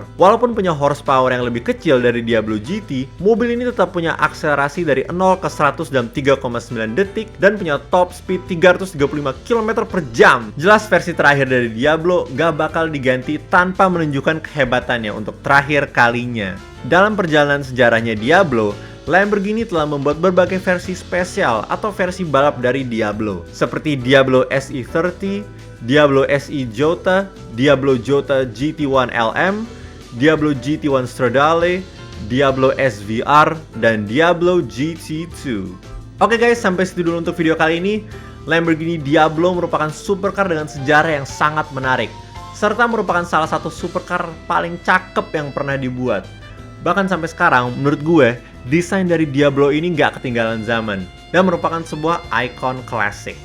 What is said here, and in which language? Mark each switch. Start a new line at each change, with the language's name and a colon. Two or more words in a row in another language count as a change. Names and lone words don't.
Indonesian: Walaupun punya horsepower yang lebih kecil dari Diablo GT, mobil ini tetap punya akselerasi dari 0 ke 100 dalam 3,9 detik dan punya
English: top speed
Indonesian: 335 km per jam. Jelas versi terakhir dari Diablo gak bakal diganti tanpa menunjukkan kehebatannya untuk terakhir kalinya. Dalam perjalanan sejarahnya Diablo, Lamborghini telah membuat berbagai versi spesial atau versi balap dari Diablo, seperti Diablo SE30, Diablo SE Jota, Diablo Jota GT1 LM, Diablo GT1 Stradale, Diablo SVR, dan Diablo GT2. Oke guys, sampai situ dulu untuk video kali ini. Lamborghini Diablo merupakan supercar dengan sejarah yang sangat menarik, serta merupakan salah satu supercar paling cakep yang pernah dibuat. Bahkan sampai sekarang, menurut gue, desain dari Diablo ini nggak ketinggalan zaman dan merupakan sebuah icon klasik.